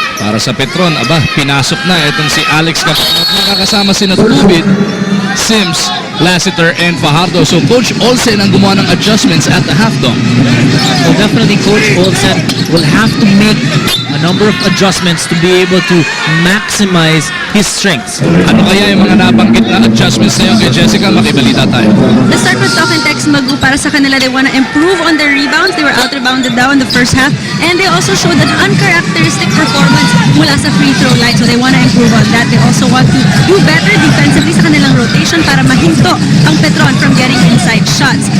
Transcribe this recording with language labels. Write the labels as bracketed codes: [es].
[tl] Para sa Petron, pinasok na itong si Alex Capanot. Nakakasama si Tubid, Sims, Lassiter, and Fajardo. So Coach Olsen ang gumawa ng adjustments [en] at the half dome. Well, definitely Coach Olsen will have to make a number of adjustments to be able to maximize his strengths. [tl] Ano kaya yung mga nabanggit na adjustments na yun kay Jessica? Makibalita tayo. [en] Let's start with Talk and Text, Magu. [tl] Para sa kanila, [en] they want to improve on their rebounds. They were out-rebounded down in the first half. And they also showed an uncharacteristic performance [tl] mula sa [en] free throw line. So they want to improve on that. They also want to do better defensively [tl] sa kanilang rotation para mahinto [en] ang Petron from getting inside shots.